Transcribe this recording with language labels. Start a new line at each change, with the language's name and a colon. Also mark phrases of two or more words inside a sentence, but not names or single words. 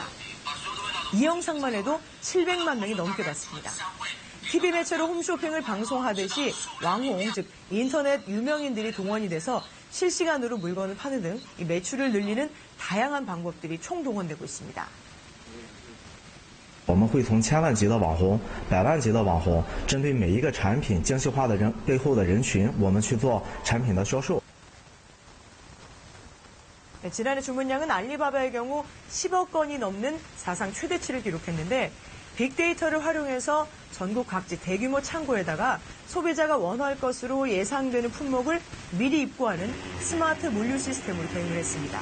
Korean: 이 영상만 해도 700만 명이 넘게 봤습니다. TV 매체로 홈쇼핑을 방송하듯이 왕홍, 즉 인터넷 유명인들이 동원이 돼서 실시간으로 물건을 파는 등 이 매출을 늘리는 다양한 방법들이 총동원되고 있습니다.
Chinese: 我们会从千万级的网红、百万级的网红，针对每一个产品精细化的人背后的人群，我们去做产品的销售。
Korean: 네, 지난해 주문량은 알리바바의 경우 10억 건이 넘는 사상 최대치를 기록했는데 빅데이터를 활용해서 전국 각지 대규모 창고에다가 소비자가 원할 것으로 예상되는 품목을 미리 입고하는 스마트 물류 시스템으로 대응을 했습니다.